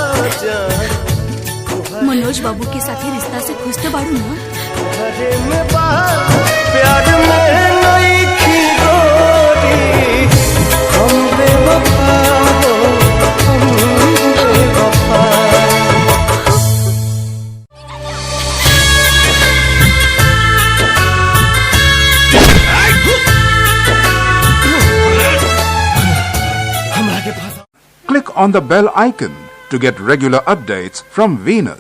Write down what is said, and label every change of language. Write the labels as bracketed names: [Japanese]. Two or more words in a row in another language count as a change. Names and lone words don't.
[Bhojpuri] मनोज बाबू के साथ रिश्ता से खुश तो बाड़ू ना? प्यार में नहीं थी गोरी। हम बेवफा हो, हम बेवफा। [English] Click on the bell icon to get regular updates from Venus.